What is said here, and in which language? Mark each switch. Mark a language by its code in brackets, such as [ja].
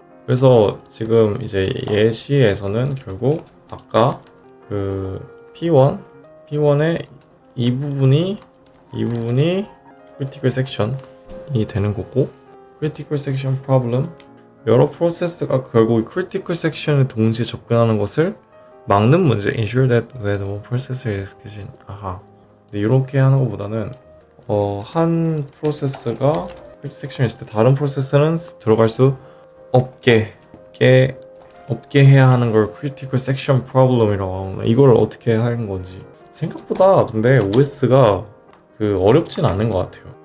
[ko] 그래서 지금 이제 예시에서는 결국 아까 그 P1의 이 부분이 critical section이 되는 거고, critical section problem, 여러 프로세스가 결국 critical section에 동시에 접근하는 것을 막는 문제. [en] ensure that when one process is execution. [ko] 아하. 근데 이렇게 하는 것보다는 한 프로세스가 critical section에 있을 때 다른 프로세스는 들어갈 수 없게 해야 하는 걸 critical section problem이라고 하는. 이걸 어떻게 하는 건지 생각보다 근데 OS가 그 어렵진 않은 것 같아요.